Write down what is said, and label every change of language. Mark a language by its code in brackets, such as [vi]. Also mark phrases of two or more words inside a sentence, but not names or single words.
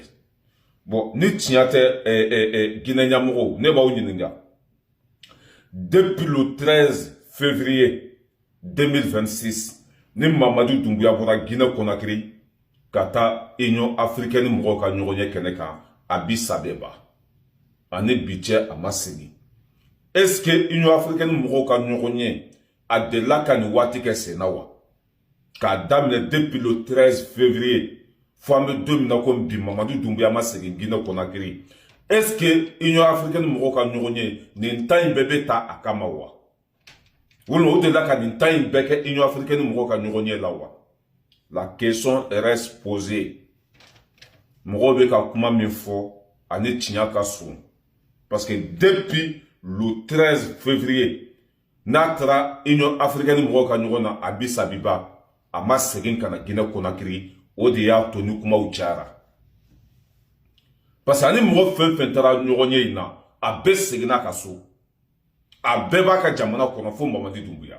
[bm] Bon ni tiɲɛ tɛ Guinée ɲɛmɔgɔw ne b'aw ɲininka. [fr] Depuis le 13 février 2026 [bm] ni Mamadu Dunbuya bɔra Guinée Conakry ka taa Union africaine mɔgɔw ka ɲɔgɔn ye kɛnɛ kan Addis Abeba ani bi cɛ a ma segin. [fr] Est-ce que [bm] Union africaine mɔgɔw ka ɲɔgɔn ye a delila ka nin waati kɛ sen na wa? K'a daminɛ [fr] depuis le 13 février [bm] fo an bɛ don min na ko bi Mamadu Dunbuya ma segin Guinée Conakry. [fr] Est-ce que [bm] Union africaine mɔgɔw ka ɲɔgɔn ye nin temps in bɛɛ bɛ ta a kama wa? Walima o delila ka nin temps in bɛɛ kɛ Union africaine mɔgɔw ka ɲɔgɔn ye la wa? [fr] La question reste posée. [bm] Mɔgɔw bɛ ka kuma min fɔ ani tiɲɛ ka surun. [fr] Parce que depuis le 13 février [bm] n'a taara Union africaine mɔgɔw ka ɲɔgɔn na Addis Abeba a ma segin ka na Guinée Conakry o de y'a to ni kumaw cayara. [fr] Parce que [bm] ani mɔgɔ fɛn fɛn taara ɲɔgɔn ye in na a bɛɛ seginna ka so. A bɛɛ b'a ka jamana kɔnɔ fo Mamadu Dunbuya.